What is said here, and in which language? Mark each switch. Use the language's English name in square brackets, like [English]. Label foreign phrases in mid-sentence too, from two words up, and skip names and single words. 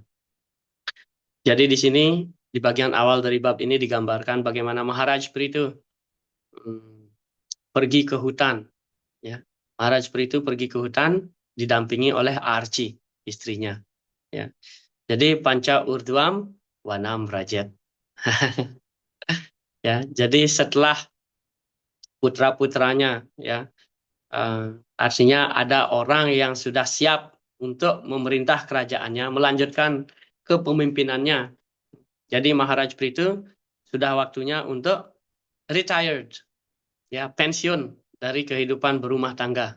[Indonesian] Jadi di sini, di bagian awal dari bab ini digambarkan bagaimana Maharaj Prithu pergi ke hutan. Ya. Maharaj Prithu pergi ke hutan didampingi oleh Arci, istrinya. Ya. Jadi [Sanskrit] panca urdhvam wanam rajat. [Indonesian] Ya, jadi setelah putra-putranya, ya, artinya ada orang yang sudah siap untuk memerintah kerajaannya, melanjutkan kepemimpinannya. Jadi Maharaj Prithu sudah waktunya untuk retired, ya, pensiun dari kehidupan berumah tangga.